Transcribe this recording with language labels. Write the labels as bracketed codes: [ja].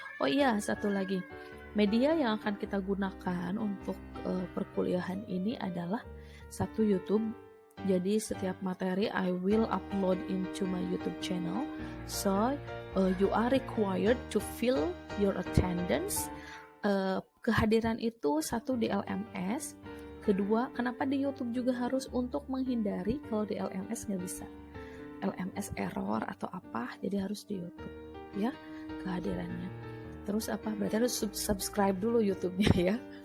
[id] Oh iya, satu lagi, media yang akan kita gunakan untuk perkuliahan ini adalah satu YouTube. Jadi setiap materi [en] I will upload into my YouTube channel. So you are required to fill your attendance. [id] Kehadiran itu satu di LMS. Kedua, kenapa di YouTube juga harus, untuk menghindari kalau di LMS nggak bisa, LMS error atau apa, jadi harus di YouTube ya kehadirannya. Terus apa? Berarti harus subscribe dulu YouTube-nya ya.